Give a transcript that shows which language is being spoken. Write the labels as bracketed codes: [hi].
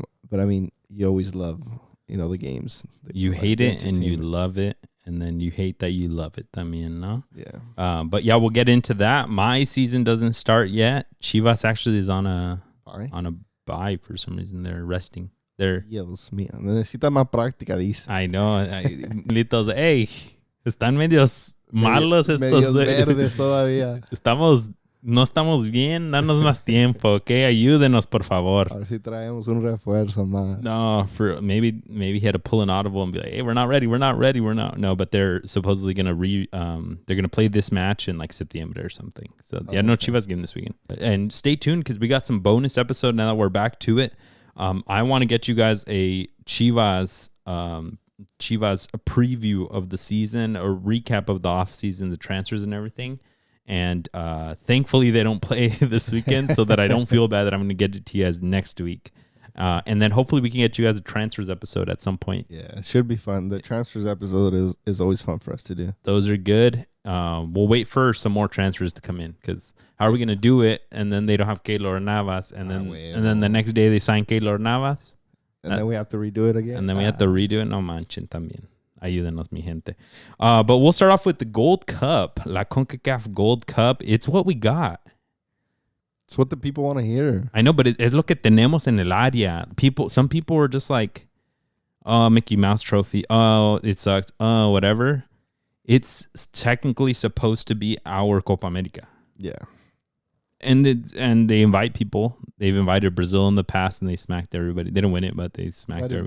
[en] But I mean, you always love, you know, the games. You hate it and you love it. And then you hate that you love it [es] también, no? [en] Yeah. But yeah, we'll get into that. My season doesn't start yet. Chivas actually is on a bye for some reason. They're resting. [es] Dios mío. Necesita más práctica, dice. [en] I know. Lito's, hey, [es] Están medios malos estos. Medios verdes todavía. No estamos bien. Danos más tiempo, ¿ok? Ayúdenos, por favor. A ver si traemos un refuerzo más. [en] No, maybe he had to pull an audible and be like, hey, we're not ready. No, but they're supposedly gonna they're gonna play this match in like September or something. So no Chivas game this weekend. And stay tuned because we got some bonus episode now that we're back to it. I want to get you guys a Chivas a preview of the season, a recap of the off season, the transfers and everything. And thankfully they don't play this weekend so that I don't feel bad that I'm going to get it to you guys next week. And then hopefully we can get you guys a transfers episode at some point. Yeah, it should be fun. The transfers episode is always fun for us to do. Those are good. We'll wait for some more transfers to come in because how are we going to do it? And then they don't have Keylor Navas. And then the next day they sign Keylor Navas. And then we have to redo it again. And then we have to redo it. [es] No manchen también. Ayúdenos, mi gente. [en] But we'll start off with the Gold Cup. La CONCACAF Gold Cup. It's what we got. It's what the people want to hear. I know, but [es] es lo que tenemos en el área. [en] Some people were just like, oh, Mickey Mouse trophy. Oh, it sucks. Oh, whatever. It's technically supposed to be our Copa America. Yeah. And they invite people. They've invited Brazil in the past, and they smacked everybody. They didn't win it, but they smacked everybody.